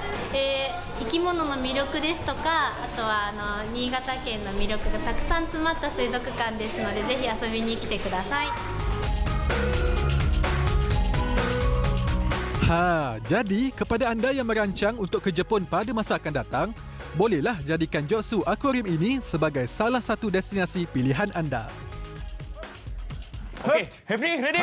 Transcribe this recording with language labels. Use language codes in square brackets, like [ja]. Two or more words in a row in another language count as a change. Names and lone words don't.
[ja] 生き物の魅力ですとか、あとは新潟県の魅力がたくさん詰まった水族館ですので、ぜひ遊びに来てください。 [ms] Jadi kepada anda yang merancang untuk ke Jepun pada masa akan datang, bolehlah jadikan Jotsu Aquarium ini sebagai salah satu destinasi pilihan anda. [en] Okey, Happy, ready?